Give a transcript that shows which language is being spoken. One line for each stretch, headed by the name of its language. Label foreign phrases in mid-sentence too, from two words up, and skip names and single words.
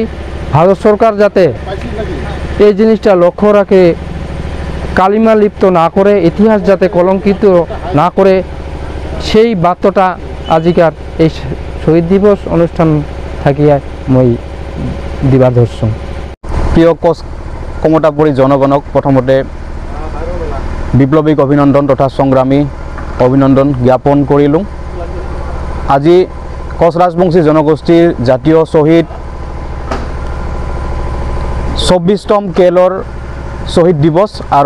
Bangla: ভারত সরকার যাতে এই জিনিসটা লক্ষ্য রাখে, কালিমা লিপ্ত না করে, ইতিহাস যাতে কলঙ্কিত না করে, সেই বার্তাটা
Rangpuri: আজিকার এই শহীদ দিবস অনুষ্ঠান থাকিয়া মই দিবা ধরছো।
Assamese: প্রিয় কমতাপুরী জনগণক প্রথমতে বিপ্লবিক অভিনন্দন তথা সংগ্রামী অভিনন্দন জ্ঞাপন কৰিলোঁ। আজি কোচ ৰাজবংশী জনগোষ্ঠীৰ জাতীয় শ্বহীদ 24তম কেএলঅৰ শ্বহীদ দিৱস, আৰু